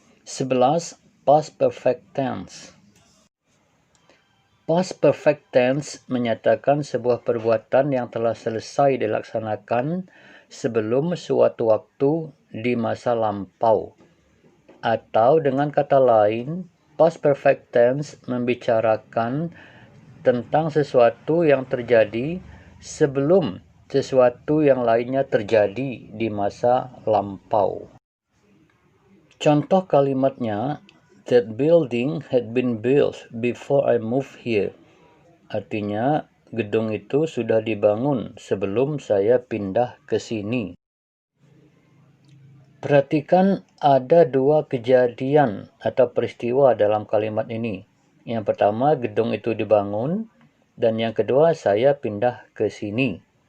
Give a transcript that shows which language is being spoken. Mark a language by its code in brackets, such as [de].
[id] 11. Past perfect tense. Past perfect tense menyatakan sebuah perbuatan yang telah selesai dilaksanakan sebelum suatu waktu di masa lampau. Atau dengan kata lain, past perfect tense membicarakan tentang sesuatu yang terjadi sebelum sesuatu yang lainnya terjadi di masa lampau. Contoh kalimatnya, [en] that building had been built before I moved here. [id] Artinya, gedung itu sudah dibangun sebelum saya pindah ke sini. Perhatikan ada dua kejadian atau peristiwa dalam kalimat ini. Yang pertama, gedung itu dibangun, dan yang kedua, saya pindah ke sini.